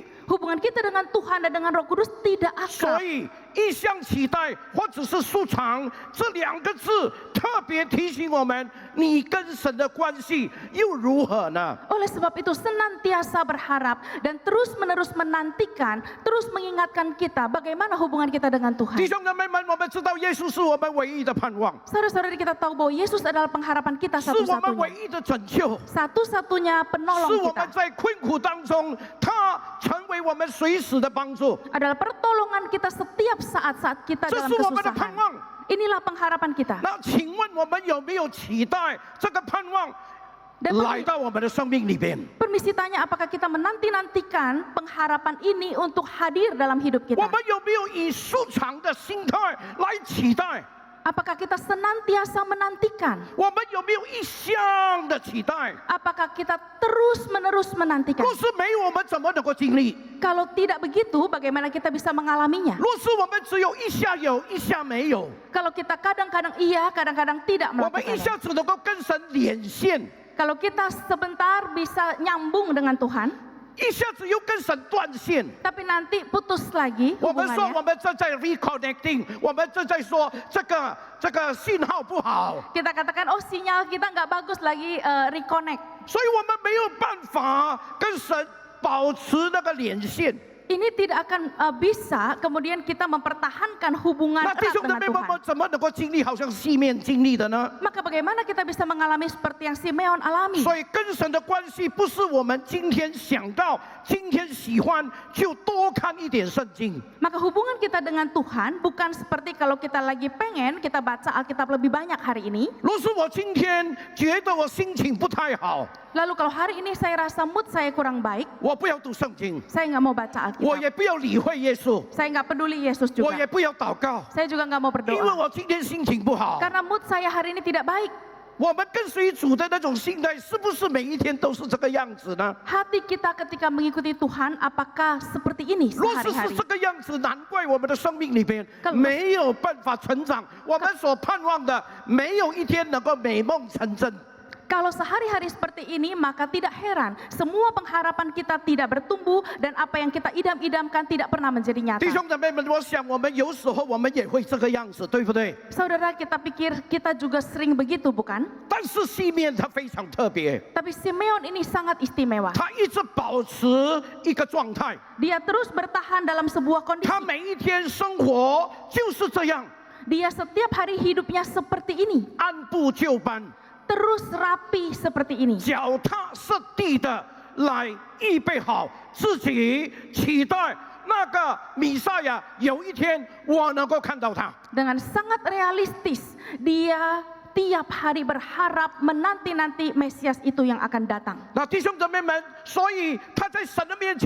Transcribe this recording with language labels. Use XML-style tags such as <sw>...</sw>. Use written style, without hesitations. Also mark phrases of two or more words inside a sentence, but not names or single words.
<id>Hubungan kita dengan Tuhan dan dengan Roh Kudus tidak</id> <zh>所</zh> <id>akrab.</id> <zh>以一向期待或者是素常这两个字特别提醒我们，你跟神的关系又如何呢？</zh> <id>Oleh sebab itu senantiasa berharap dan terus-menerus menantikan, terus mengingatkan kita bagaimana hubungan kita dengan</id> <zh>弟</zh> <id>Tuhan.</id> <zh>兄姊妹们，我们知道耶稣是我们唯一的盼望，</zh> <id>Saudara-saudari kita tahu bahwa Yesus adalah pengharapan kita</id> <zh>是我们唯</zh> <id>satu-satunya.</id> <zh>一的拯救，</zh> <id>Satu-satunya</id> <zh>是</zh> <id>penolong</id> <zh>我</zh> <id>kita.</id> <zh>们在困苦当中，他成为我们随时的帮助。</zh> <id>Adalah pertolongan kita setiap saat-saat kita</id> <zh>这</zh> <id>dalam</id> <zh>是我们的盼</zh> <id>kesusahan.</id> <zh>望。</zh> <id>Inilah pengharapan kita.</id> <zh>那请问我们有没有期待这个盼望</zh> <id>Dan</id> <zh>来到我们的生命里边？</zh> <id>permisi tanya, apakah kita menanti-nantikan pengharapan ini untuk hadir dalam hidup</id> <zh>我</zh> <id>kita?</id> <zh>们有没有以素常的心态来期待？</zh> <id>Apakah kita senantiasa menantikan?</id> <zh>我们有没有一厢的期待？</zh> <id>Apakah kita terus-menerus menantikan?</id> <zh>若是没有，我们怎么能够经历？</zh> <id>Kalau tidak begitu, bagaimana kita bisa mengalaminya?</id> <zh>若是我们只有一下有，一下没有，</zh> <id>Kalau kita kadang-kadang iya, kadang-kadang tidak</id> <zh>我们一</zh> <id>melakukannya.</id> <zh>下只能够跟神连线，</zh> <id>Kalau kita sebentar bisa nyambung dengan Tuhan,</id> <zh>一下子又跟神断线。</zh> <id>tapi nanti putus lagi</id> <zh>我们说</zh> <id>hubungannya.</id> <zh>我们正在 reconnecting，我们正在说这个信号不好，</zh> <id>Kita katakan, oh sinyal kita nggak bagus lagi reconnect.</id> <zh>所以我们没有办法跟神保持那个连线。</zh> <id>Ini tidak akan bisa kemudian kita mempertahankan hubungan</id> <zh>那弟</zh> <id>erat</id> <zh>兄姊</zh> <id>dengan</id> <zh>妹们，我</zh> <id>Tuhan.</id> <zh>们怎么能够经历好像西面经历的呢？</zh> <id>Maka bagaimana kita bisa mengalami seperti yang Simeon alami?</id> <zh>所以跟神的关系不是我们今天想到、今天喜欢就多看一点圣经。</zh> <id>Maka hubungan kita dengan Tuhan bukan seperti kalau kita lagi pengen kita baca Alkitab lebih banyak hari ini.</id> <zh>若是我今天觉得我心情不太好，</zh> <id>Lalu kalau hari ini saya rasa mood saya kurang baik,</id> <zh>我不要读圣经，</zh> <id>saya nggak mau baca</id> <zh>我</zh> <id>Alkitab.</id> <zh>也不要理会耶稣，</zh> <id>Saya nggak peduli Yesus</id> <zh>我也</zh> <id>juga.</id> <zh>不要祷告，</zh> <id>Saya juga nggak mau</id> <zh>因为</zh> <id>berdoa.</id> <zh>我今天心情不好。</zh> <id>Karena mood saya hari ini tidak baik.</id> <zh>我们跟随主的那种心态，是不是每一天都是这个样子呢？</zh> <id>Hati kita ketika mengikuti Tuhan, apakah seperti ini</id> <zh>若是是</zh> <id>sehari-hari?</id> <zh>这个样子，难怪我们的生命里边</zh> <id>Kalau-</id> <zh>没有办法成长，我们所盼望的没有一天能够美梦成真。</zh> <id>Kalau sehari-hari seperti ini, maka tidak heran semua pengharapan kita tidak bertumbuh dan apa yang kita idam-idamkan tidak pernah menjadi</id> <zh>弟</zh> <id>nyata.</id> <zh>兄姊妹们，我想我们有时候我们也会这个样子，对不对？</zh> <id>Saudara, kita pikir kita juga sering begitu, bukan?</id> <zh>但是西面它非常特别，</zh> <id>Tapi Simeon ini sangat istimewa.</id> <zh>他一直保持一个状态，</zh> <id>Dia terus bertahan dalam sebuah</id> <zh>他</zh> <id>kondisi.</id> <zh>每一天生活就是这样，</zh> <id>Dia setiap hari hidupnya seperti ini.</id> <zh>按部就班、</zh> <id>Terus rapi seperti ini.</id> <zh>脚踏实地的来预备好自己，期待那个弥赛亚有一天我能够看到他。</zh> <id>Dengan sangat realistis, dia tiap hari berharap menanti-nanti Mesias itu yang akan datang.</id>